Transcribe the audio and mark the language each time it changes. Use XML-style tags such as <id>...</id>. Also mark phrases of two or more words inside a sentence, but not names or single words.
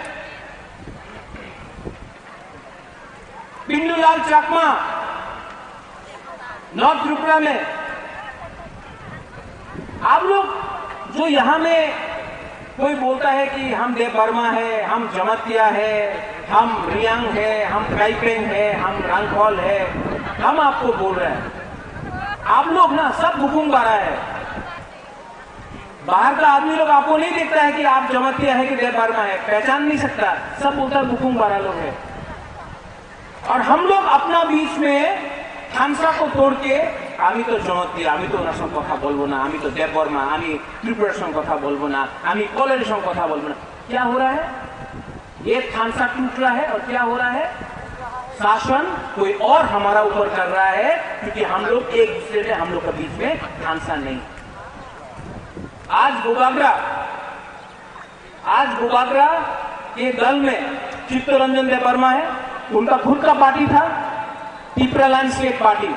<hi>पिंडूलाल चकमा, नॉर्थ त्रिपुरा में आप लोग जो यहां में कोई बोलता है कि हम देव वर्मा है, हम जमतिया है, हम रियांग है, हम काइपेंग है, हम रंगखोल है, हम आपको बोल रहे हैं। आप लोग ना सब बुकुंग बारा है। बाहर का आदमी लोग आपको नहीं देखता है कि आप जमतिया है कि देव वर्मा है, पहचान नहीं सकता, सब बोलता है बुकुंग बारा लोग है। और हम लोग अपना बीच में खानसा को तोड़ के</hi> <bn>আমি তো জমাতিয়া, আমি তো ওনার কথা বলব না, আমি তো দেব বর্মা, আমি ত্রিপুরার কথা বলব না, আমি কলেজ কথা বলব না।</bn> <hi>क्या हो रहा है? ये खानसा टूट रहा है और क्या हो रहा है? शासन कोई और हमारा ऊपर कर रहा है, क्योंकि हम लोग एक दूसरे से, हम लोग के बीच में खानसा नहीं। आज गोबागरा के दल में चित्तरंजन देव वर्मा है, उनका खुद का पार्टी था, त्रिपुरा लैंडस्केप पार्टी।</hi>